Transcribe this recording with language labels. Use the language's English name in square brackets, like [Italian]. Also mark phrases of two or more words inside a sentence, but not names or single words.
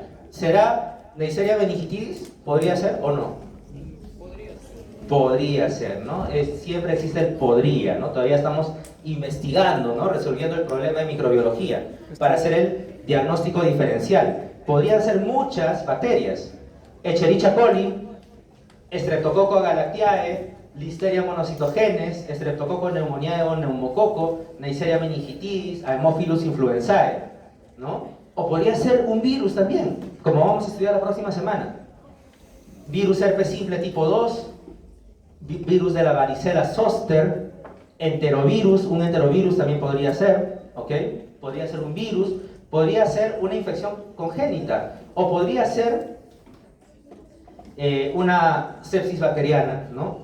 [Spanish] ¿Será Neisseria meningitidis? ¿Podría ser o no? Podría ser, ¿no? Siempre existe el podría, ¿no? Todavía estamos investigando, ¿no? Resolviendo el problema de microbiología para hacer el diagnóstico diferencial. Podrían ser muchas bacterias. Escherichia coli, Streptococcus galactiae, Listeria monocytogenes, Streptococcus pneumoniae o neumococo, Neisseria meningitidis, Haemophilus influenzae, ¿no? O podría ser un virus también, como vamos a estudiar la próxima semana. Virus herpes simple tipo 2, virus de la varicela zoster, enterovirus, un enterovirus también podría ser, ¿ok? Podría ser un virus, podría ser una infección congénita, o podría ser una sepsis bacteriana, ¿no?